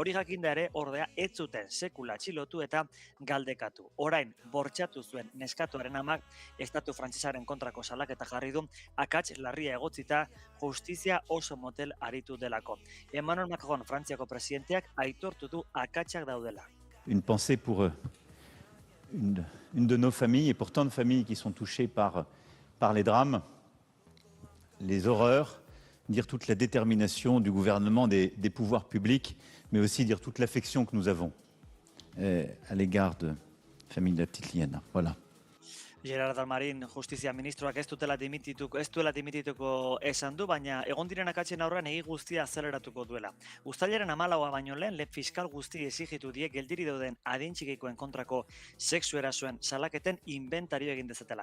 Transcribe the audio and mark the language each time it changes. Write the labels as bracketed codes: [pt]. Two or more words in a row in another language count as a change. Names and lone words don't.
[eu] Hori jakinda ere ordea ez zuten sekula atxilotu eta galdekatu. Orain bortxatu zuen neskatuaren amak estatu frantsesaren kontrako salaketa jarri du akats larria egotzita justizia oso motel aritu delako. Emmanuel Macron Frantziako presidenteak aitortu du akatsak daudela. [fr] Une pensée pour une de nos familles et pour tant de familles qui sont touchées par les drames, les horreurs, dire toute la détermination du gouvernement, des pouvoirs publics, mais aussi dire toute l'affection que nous avons à l'égard de la famille de la petite Liana. Voilà. [eu] Gerard Dalmarin justizia ministroak ez duela dimitituko esan du, baina egon diren akatzen aurrean egi guztia azeleratuko duela. Uztailaren 14 baino lehen fiskal guzti exigitu die geldiri dauden adin txikikoen kontrako sexu erasoen salaketen inventario egin dezatela.